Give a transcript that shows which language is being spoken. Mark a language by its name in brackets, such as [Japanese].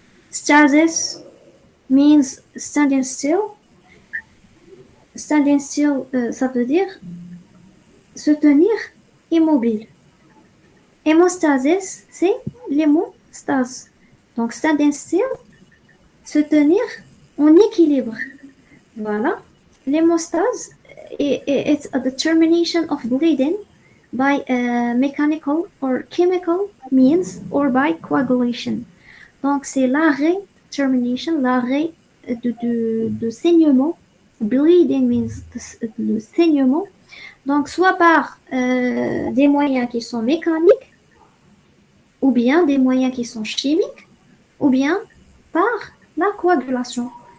[English] Stasis means standing still. [French] Standing still, ça veut dire se tenir immobile. Hémostasis, c'est l'hémostase. Donc standing still, se tenir en équilibre. Voilà. [English] L'hémostase, it's a determination of bleeding by mechanical or chemical means or by coagulation. [French] Donc, c'est l'arrêt, termination, l'arrêt de saignement. [English] Bleeding means [French] le saignement. Donc, soit par des moyens qui sont mécaniques, ou bien des moyens qui sont chimiques, ou bien par la coagulation.